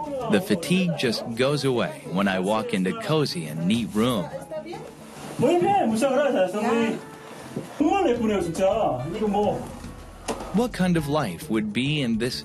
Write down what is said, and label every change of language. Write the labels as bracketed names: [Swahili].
[English] The fatigue just goes away when I walk into cozy and neat room. [Korean] 뭐 이래? 무슨 그래? 정말 예쁘네요, 진짜. 이거 뭐 [English] What kind of life would be in this...